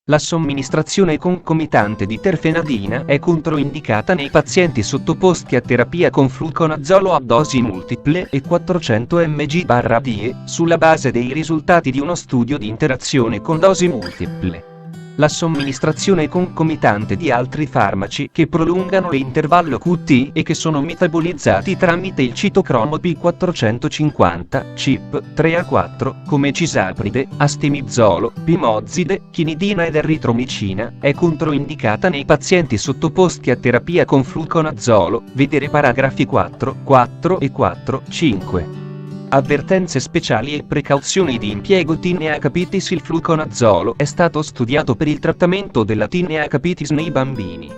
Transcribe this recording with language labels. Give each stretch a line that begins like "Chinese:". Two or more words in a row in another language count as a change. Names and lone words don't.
Italian: La somministrazione concomitante di terfenadina è controindicata nei pazienti sottoposti a terapia con fluconazolo a dosi multiple e 400 mg/die, sulla base dei risultati di uno studio di interazione con dosi multiple. La somministrazione concomitante di altri farmaci che prolungano l'intervallo QT e che sono metabolizzati tramite il citocromo P450, CYP3A4, come cisapride, astemizolo, pimozide, chinidina ed eritromicina, è controindicata nei pazienti sottoposti a terapia con fluconazolo, vedere paragrafi 4 e 4-5. Avvertenze speciali e precauzioni di impiego. Tinea capitis. Il fluconazolo è stato studiato per il trattamento della tinea capitis nei bambini.